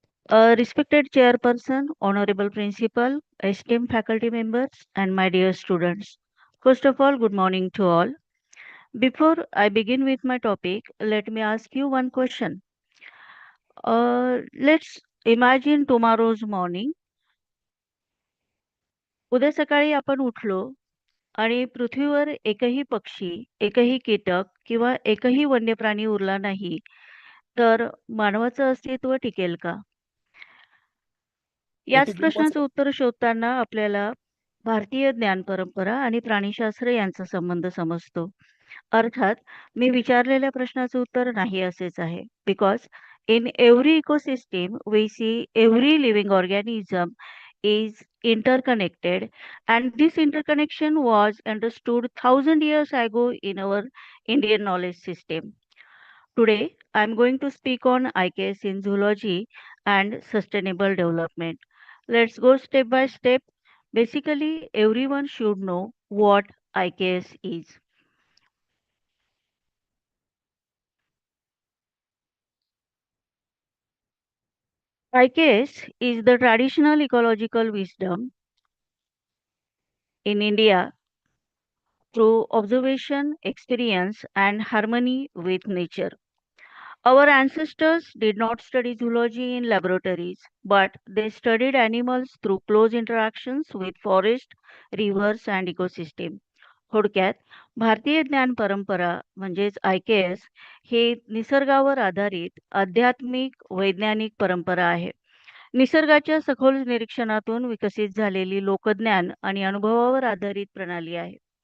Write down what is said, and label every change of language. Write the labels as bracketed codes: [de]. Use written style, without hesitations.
[en] Respected chairperson, honorable principal, esteemed faculty members, and my dear students. First of all, good morning to all. Before I begin with my topic, let me ask you one question. Let's imagine tomorrow's morning. [mr] उद्या सकाळी आपण उठलो आणि पृथ्वीवर एकही पक्षी, एकही कीटक किंवा एकही वन्य प्राणी उरला नाही, तर मानवाचं अस्तित्व टिकेल का? [en] It [mr] याच [en] is [mr] प्रश्नाचं [en] impossible. [mr] उत्तर शोधताना आपल्याला भारतीय ज्ञान परंपरा आणि प्राणीशास्त्र यांचा संबंध समजतो. अर्थात मी विचारलेल्या प्रश्नाचं उत्तर नाही असेच आहे. [en] Because in every ecosystem we see every living organism is interconnected, and this interconnection was understood 1,000 years ago in our Indian knowledge system. Today, I am going to speak on IKS in zoology and sustainable development. Let's go step by step. Basically, everyone should know what IKS is. IKS is the traditional ecological wisdom in India through observation, experience, and harmony with nature. Our ancestors did not study zoology in laboratories, but they studied animals through close interactions with forest, rivers, and ecosystem. [mr] थोडक्यात भारतीय ज्ञान परंपरा म्हणजेच IKS हे निसर्गावर आधारित आध्यात्मिक वैज्ञानिक परंपरा आहे. निसर्गाच्या सखोल निरीक्षणातून विकसित झालेली लोकज्ञान आणि अनुभवावर आधारित प्रणाली आहे.